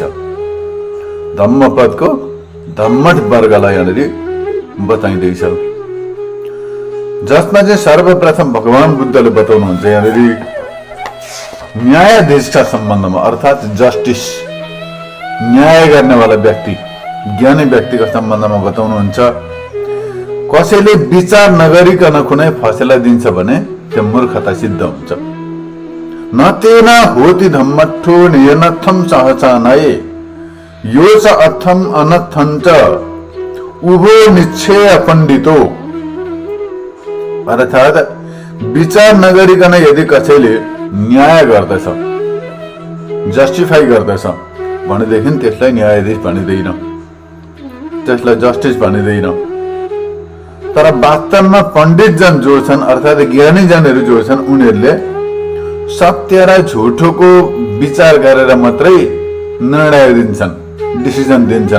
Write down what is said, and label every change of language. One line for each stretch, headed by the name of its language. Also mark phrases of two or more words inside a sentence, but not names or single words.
Nepali: धम्मपदको धम्मठ वर्गलाई यहाँनिर बताइँदैछ, जसमा चाहिँ सर्वप्रथम भगवान बुद्धले बताउनुहुन्छ यहाँनिर न्यायाधीशका सम्बन्धमा, अर्थात् जस्टिस, न्याय गर्नेवाला व्यक्ति, ज्ञानी व्यक्तिको सम्बन्धमा बताउनुहुन्छ। कसैले विचार नगरिकन कुनै फैसला दिन्छ भने त्यो मूर्खता सिद्ध हुन्छ।
Pali: न तेन होति धम्मठो नियनर्थम सहचानय यो च अर्थम अनर्थं च उभो निश्चय पण्डितो।
Nepali: अर्थात् विचार नगरिकन यदि कसैले न्याय गर्दछ, जस्टिफाई गर्दछ भनेदेखि त्यसलाई न्यायाधीश भनिँदैन, त्यसलाई जस्टिस भनिँदैन। तर वास्तवमा पण्डितजन जो छन् अर्थात् ज्ञानीजनहरू जो छन् उनीहरूले सत्य र झुटोको विचार गरेर मात्रै निर्णय दिन्छन्, डिसिजन दिन्छन्।